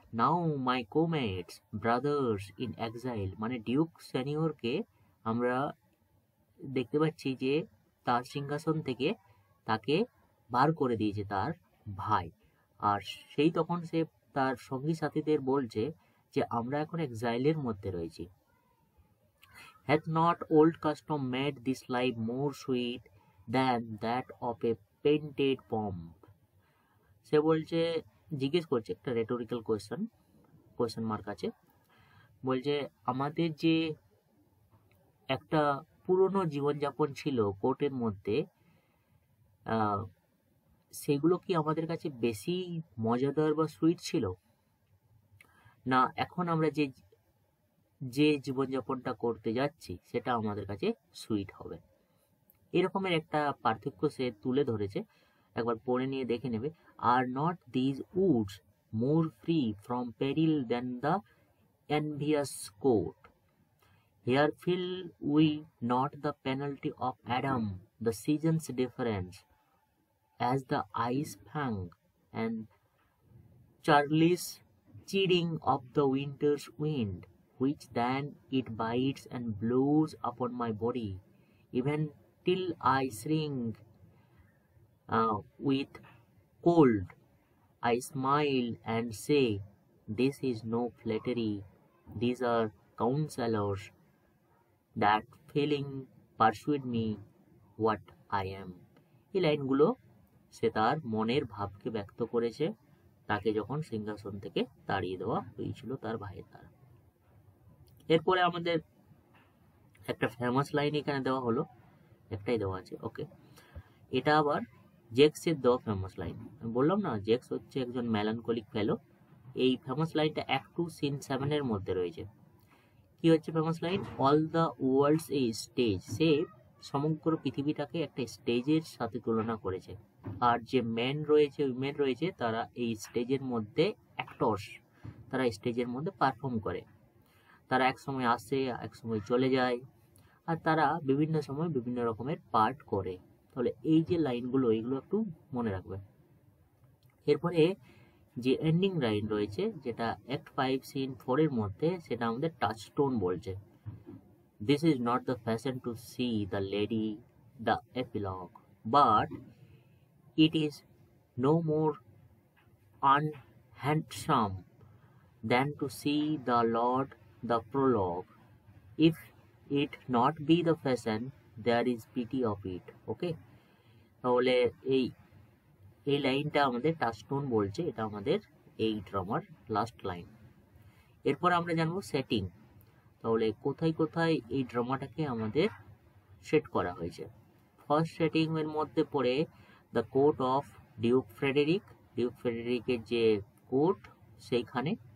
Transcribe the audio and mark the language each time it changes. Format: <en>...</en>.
<en>now my comates brothers in exile,</en> <bn>মানে Duke সেনিয়রকে আমরা দেখতে পাচ্ছি যে তার সিংহাসন থেকে তাকে বার করে দিয়েছে তার ভাই, আর সেই তখন সে তার সঙ্গী সাথীদের বলছে যে আমরা এখন এক্সাইলের মধ্যে রয়েছি।</bn> <en>Hath not old custom made this life more sweet than that of a painted pomp?</en> <bn>সে বলছে, জিজ্ঞেস করছে, একটা রেটোরিক্যাল কোয়েশ্চেন মার্ক আছে, বলছে আমাদের যে একটা পুরনো জীবনযাপন ছিল কোর্টের মধ্যে, সেগুলো কি আমাদের কাছে বেশি মজাদার বা সুইট ছিল, না এখন আমরা যে জীবনযাপনটা করতে যাচ্ছি সেটা আমাদের কাছে সুইট হবে? এরকমের একটা পার্থক্য সে তুলে ধরেছে, একবার পড়ে নিয়ে দেখে নেবে।</bn> <en>Are not these woods more free from peril than the envious court? Here feel we not the penalty of Adam, the season's difference, as the ice fang and Charlie's chiding of the winter's wind, which then it bites and blows upon my body, even till I shrink with cold. I smile and say, this is no flattery, these are counselors that feeling persuade me what I am.</en> <bn>এই লাইনগুলো সে তার মনের ভাবকে ব্যক্ত করেছে তাকে যখন সিংহাসন থেকে তাড়িয়ে দেওয়া হয়েছিল তার ভাইয়ের দ্বারা। এরপরে আমাদের একটা ফেমাস লাইন এখানে দেওয়া হলো, একটাই দেওয়া আছে, ওকে। এটা আবার জেক্সের দেওয়া ফেমাস লাইন। আমি বললাম না, জেক্স হচ্ছে একজন মেলানকলিক ফেলো। এই ফেমাস লাইনটা অ্যাক্ট 2 সিন 7 এর মধ্যে রয়েছে। কি হচ্ছে famous line?</bn> <en>All the world's a stage.</en> <bn>সে সমগ্র পৃথিবীটাকে একটা স্টেজের সাথে তুলনা করেছে, আর যে ম্যান রয়েছে, উইমেন রয়েছে, তারা এই স্টেজের মধ্যে অ্যাক্টর্স, তারা স্টেজের মধ্যে পারফর্ম করে। তারা এক সময় আসে, এক সময় চলে যায়, আর তারা বিভিন্ন সময় বিভিন্ন রকমের পার্ট করে। তাহলে এই যে লাইনগুলো এগুলো একটু মনে রাখবে। এরপরে যে এন্ডিং লাইন রয়েছে যেটা অ্যাক্ট 5 সিন 4 এর মধ্যে, সেটা আমাদের টাচস্টোন বলছে।</bn> <en>This is not the fashion to see the lady, the epilogue, but it is no more unhandsome than to see the Lord, the prologue. If it not be the fashion, there is pity of it. Okay?</en> <bn>তাহলে এই এই লাইনটা আমাদের টাচস্টোন বলছে, এটা আমাদের এই ড্রামার last line. এরপর আমরা জানবো সেটিং। তাহলে কোথায় কোথায় এই ড্রামাটাকে আমাদের সেট করা হয়েছে। ফার্স্ট সেটিং এর মধ্যে পড়ে the court of Duke Frederic, Duke ফ্রেডেরিকের যে কোর্ট সেইখানে।</bn>